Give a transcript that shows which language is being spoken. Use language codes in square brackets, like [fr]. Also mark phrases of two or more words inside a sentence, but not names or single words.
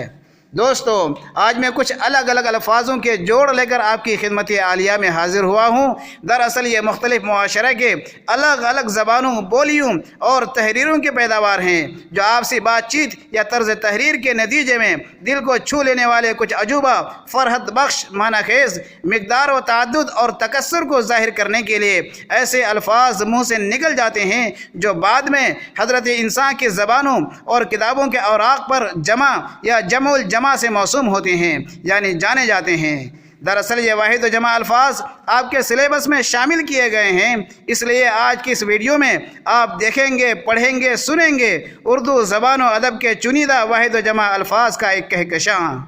[ur] دوستو، آج میں کچھ الگ الگ الفاظوں کے جوڑ لے کر آپ کی خدمت عالیہ میں حاضر ہوا ہوں۔ دراصل یہ مختلف معاشرے کے الگ الگ زبانوں، بولیوں اور تحریروں کی پیداوار ہیں، جو آپسی بات چیت یا طرز تحریر کے نتیجے میں دل کو چھو لینے والے کچھ عجوبہ، فرحت بخش، معنی خیز، مقدار و تعدد اور تکثر کو ظاہر کرنے کے لیے ایسے الفاظ منہ سے نکل جاتے ہیں جو بعد میں حضرت انسان کی زبانوں اور کتابوں کے اوراق پر جمع یا جمع الجمع سے موسوم ہوتے ہیں، یعنی جانے جاتے ہیں۔ دراصل یہ واحد و جمع الفاظ آپ کے سلیبس میں شامل کیے گئے ہیں، اس لیے آج کی اس ویڈیو میں آپ دیکھیں گے، پڑھیں گے، سنیں گے اردو زبان و ادب کے چنیدہ واحد و جمع الفاظ کا ایک کہکشاں۔